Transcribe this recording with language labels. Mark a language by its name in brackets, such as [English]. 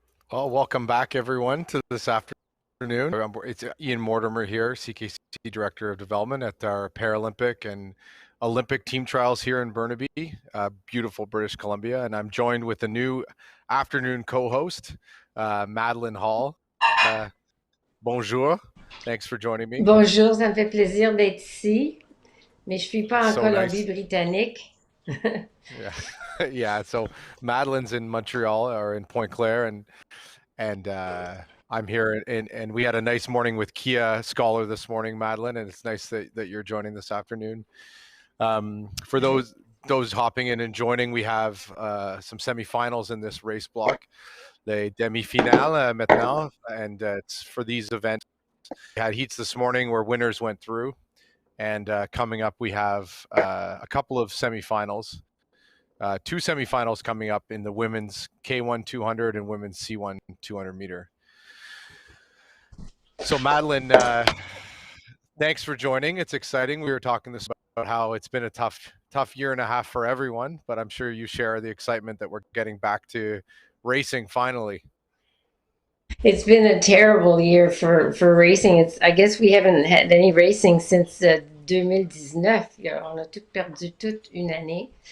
[English] Well, welcome back, everyone, to this afternoon. It's Ian Mortimer here, CKC Director of Development at our Paralympic and Olympic team trials here in Burnaby, beautiful British Columbia. And I'm joined with a new afternoon co-host, Madeline Hall. Bonjour. Thanks for joining me. [French] Bonjour, ça me fait plaisir d'être ici, mais je suis pas en [English] So nice. [French] Colombie-Britannique. [English] Yeah. Yeah. So Madeline's in Montreal or in Pointe Claire, and I'm here, and we had a nice morning with Kia Scholar this morning, Madeline, and it's nice that you're joining this afternoon. For those hopping in and joining, we have some semifinals in this race block, the [French] demi-finale maintenant, [English] and it's for these events. We had heats this morning where winners went through, and coming up we have a couple of semifinals. Two semifinals coming up in the women's K1 200 and women's C1 200 meter. So Madeline, thanks for joining. It's exciting. We were talking this about how it's been a tough year and a half for everyone, but I'm sure you share the excitement that we're getting back to racing finally. It's been a terrible year for racing. I guess we haven't had any racing since 2019. [French] On a tout perdu toute une année.